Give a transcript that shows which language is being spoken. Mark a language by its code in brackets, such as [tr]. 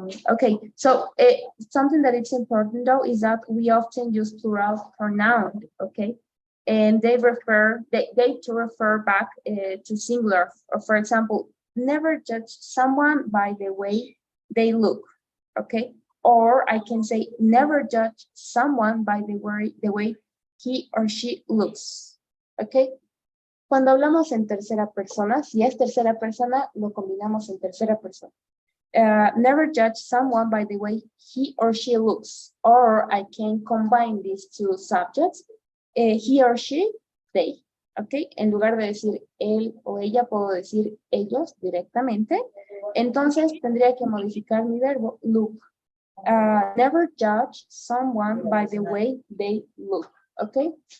[en] Okay, so something that it's important though is that we often use plural pronoun, okay, and they to refer back to singular. Or for example, never judge someone by the way they look, okay, or I can say never judge someone by the way he or she looks, okay. [es] Cuando hablamos en tercera persona, si es tercera persona, lo combinamos en tercera persona. [en] Never judge someone by the way he or she looks, or I can combine these two subjects, he or she, they, ¿ok? [es] En lugar de decir él o ella, puedo decir ellos directamente, entonces tendría que modificar mi verbo look. [en] Never judge someone by the way they look, ¿ok?